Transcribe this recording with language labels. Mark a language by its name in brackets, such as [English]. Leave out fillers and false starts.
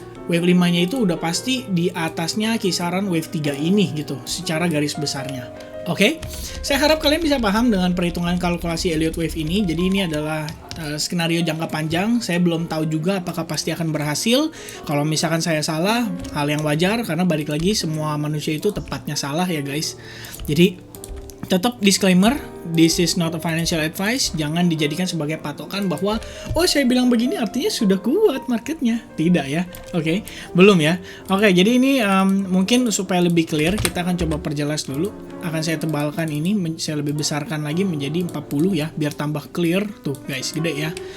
[Indonesian] Wave 5-nya itu udah pasti di atasnya kisaran wave 3 ini gitu, secara garis besarnya. Oke, saya harap kalian bisa paham dengan perhitungan kalkulasi Elliott Wave ini. Jadi ini adalah skenario jangka panjang. Saya belum tahu juga apakah pasti akan berhasil. Kalau misalkan saya salah, hal yang wajar karena balik lagi semua manusia itu tepatnya salah ya guys. Jadi tetap disclaimer, [English] this is not a financial advice. [Indonesian] Jangan dijadikan sebagai patokan bahwa oh saya bilang begini artinya sudah kuat marketnya. Tidak ya. Oke, belum ya. Oke, jadi ini mungkin supaya lebih clear kita akan coba perjelas dulu. Akan saya tebalkan ini, saya lebih besarkan lagi menjadi 40 ya, biar tambah clear. Tuh guys, gede ya.